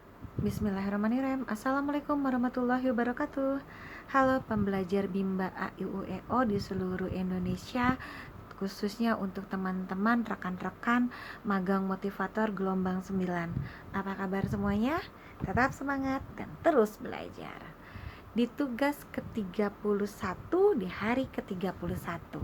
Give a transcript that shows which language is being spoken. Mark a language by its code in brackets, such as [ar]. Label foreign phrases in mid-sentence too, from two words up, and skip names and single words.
[ar] بسم الله الرحمن الرحيم. السلام عليكم ورحمة الله وبركاته. [id] Halo pembelajar Bimba A I U E O di seluruh Indonesia, khususnya untuk teman-teman rekan-rekan magang motivator gelombang 9. Apa kabar semuanya? Tetap semangat dan terus belajar. Di tugas ke-31 di hari ke-31.